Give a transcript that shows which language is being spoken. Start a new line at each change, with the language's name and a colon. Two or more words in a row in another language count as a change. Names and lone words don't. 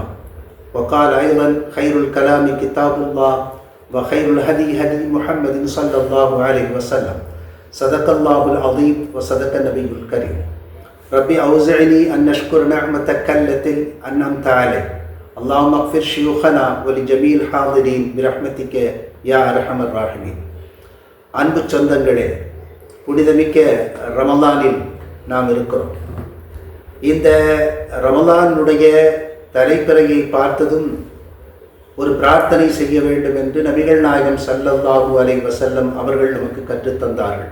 Arabic: وقال أيضا: خير الكلام كتاب الله وخير الهدي هدي محمد صلى الله عليه وسلم. صدق الله العظيم وصدق النبي الكريم. ربي أوزعني أن نشكر نعمتك التي أنعمت علي. اللهم اغفر شيوخنا ولجميع الحاضرين برحمتك يا أرحم الراحمين.
Tamil: அன்பு சொந்தங்களே, புனிதமிக்க ரமலானில் நாம் இருக்கிறோம். இந்த ரமலானுடைய தலைப்பிறையை பார்த்ததும் ஒரு பிரார்த்தனை செய்ய வேண்டும் என்று நபிகள் நாயகம்
Arabic: صلى الله عليه وسلم
Tamil: அவர்கள் நமக்கு கற்றுத்தந்தார்கள்.